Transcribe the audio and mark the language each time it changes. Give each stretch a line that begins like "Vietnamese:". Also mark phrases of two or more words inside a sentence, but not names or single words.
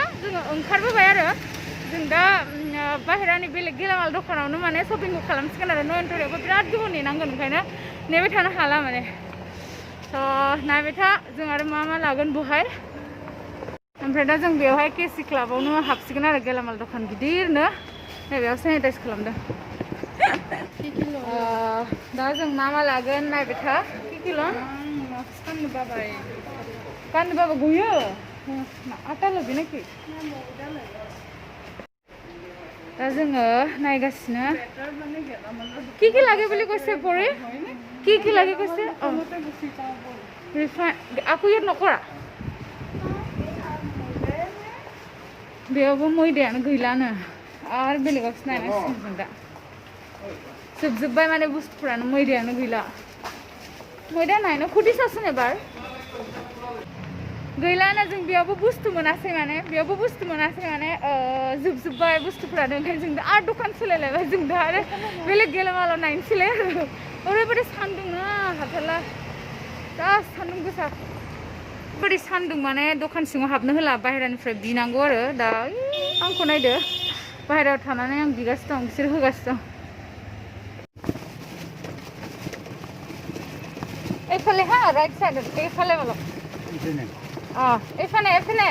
Bodo: जोङो ओंखारबोबाय आरो जों दा बाहेरानि बेलेग गेलामाल दखानावनो माने शपिंखौ खालामसिगोन आरो नयनतारायावबो बिराद गोबाव नेनांगोन ओंखायनो नेबाय थानो हाला माने नायबाय था जों आरो मा लागोन बहाय ओमफ्राय दा जों बेयावहाय केसि क्लाबावनो हाबसिगोन आरो गेलामाल दखान गिदिरनो नैबेयाव सेनिटाइज खालामदों दा जों मा लागोन नायबाय था किल' गाननो बाबा गयो आटा लबि नाखि दा जोङो नायगासिनो
Assamese: কি লাগে বুলি কৈছে পৰি কি লাগে কৈছে ৰিফাইন আকৌ ইয়াত নকৰা
Bodo: बेयावबो मैदायानो गैलानो आरो बेलेगावसो नायनांसिगोन जों दा जोबजोब्बाय माने बुस्थुफ्रानो मैदायानो गैला मैदा नायनो खुदिसासो एबार गैलानो जों बेयावबो बुस्थु मोनासै माने जोबजोब्बाय बुस्थुफ्रानो ओंखायनो जों दा आरो दखान सोलायलायबाय जों दा आरो बेलेग गेलामालाव नायनोसैलाय ओरैबायदि सान्दुं ना हाथारला दा सान्दुं गोसा ओरैबायदि सान्दुं माने दखान सिङाव हाबनो होला बाहेरानिफ्राय बिनांगौ आरो दा आंखौ नायदो बाहेरायाव थानानै आं बिगासिनो दं बिसोर होगासिनो दं
Assamese: এইফালে হা রাইট সাইডত এইফালে অলপ এইফালে